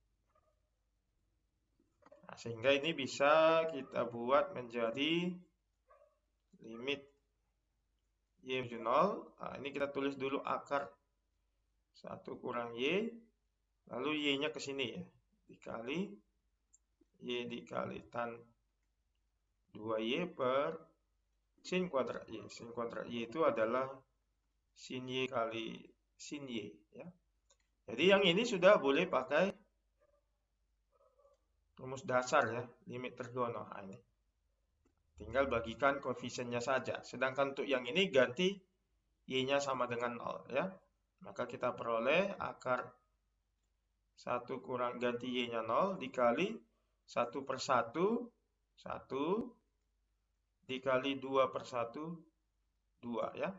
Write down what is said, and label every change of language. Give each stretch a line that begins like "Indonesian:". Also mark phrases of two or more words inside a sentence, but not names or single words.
Indonesian: Nah, sehingga ini bisa kita buat menjadi limit Y menuju 0. Nah, ini kita tulis dulu akar 1 kurang Y, lalu Y-nya ke sini ya, dikali Y dikali tan 2Y per sin kuadrat Y. Sin kuadrat Y itu adalah sin Y kali sin Y ya. Jadi yang ini sudah boleh pakai rumus dasar ya, limit tergono. Nah, ini tinggal bagikan koefisiennya saja. Sedangkan untuk yang ini ganti Y-nya sama dengan 0 ya. Maka kita peroleh akar 1 kurang ganti Y-nya 0 dikali 1 per 1, 1 dikali 2 per 1, 2 ya.